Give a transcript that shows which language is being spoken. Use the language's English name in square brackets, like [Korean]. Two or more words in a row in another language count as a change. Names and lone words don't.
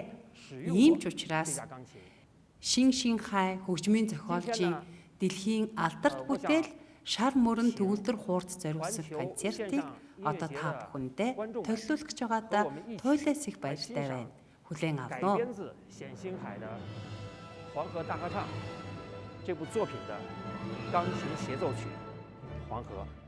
[Mongolian] Ийм ч учраас Шин хаан хөгжмийн зохиолчийн дэлхийн алдарт бүтээл Шар мөрөн төгөлдөр хуурд зориулсан концертыг одоо та бүхэндээ төлөвлөж байгаадаа туйлаас их баяртай байна. Хүлээн авна уу? [Chinese] 黄河大合唱这部作品的钢琴协奏曲《黄河》。